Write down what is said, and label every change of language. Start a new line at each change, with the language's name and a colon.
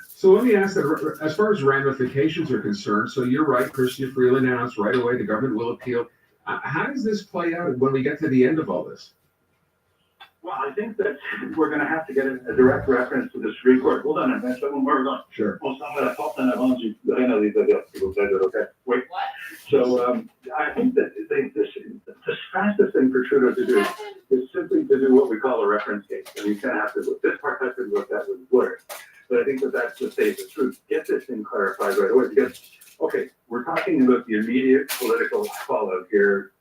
English: So let me ask that, as far as ramifications are concerned, so you're right, Chrystia Freeland announced right away the government will appeal. How does this play out when we get to the end of all this? Well, I think that we're going to have to get a direct reference to the Supreme Court. Hold on, where are we going? Sure.
French: On s'en va la porte en avant du René Elisabeth, s'il vous plaît.
English: Okay, wait. What? So I think that the fastest thing for Trudeau to do is simply to do what we call a reference case. And he's going to have to look. This part has to look at with lawyers. But I think that that's the safest truth. Get this thing clarified right away. Because, okay, we're talking about the immediate political fallout here.